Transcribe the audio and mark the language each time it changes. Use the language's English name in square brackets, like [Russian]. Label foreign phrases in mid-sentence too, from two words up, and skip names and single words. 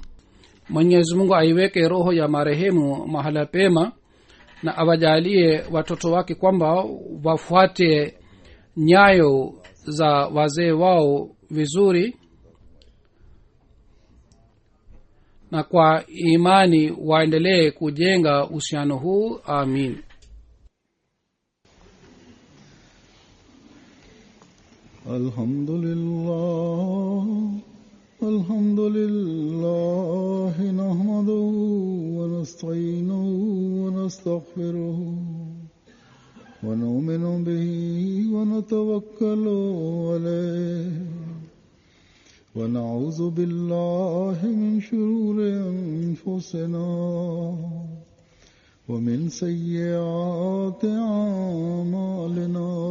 [Swahili] Mwenyezi Mungu aiweke roho ya marehemu mahala pema, na awajalie watoto wake kwamba wafuate nyayo za wazee wao vizuri, na kwa imani waendelee kujenga uhusiano huu. Amin. [Arabic] الحمد لله نحمده ونستعينه و نستغفره ونؤمن به ونتوكل عليه ونعوذ بالله من شرور أنفسنا ومن سيئات أعمالنا.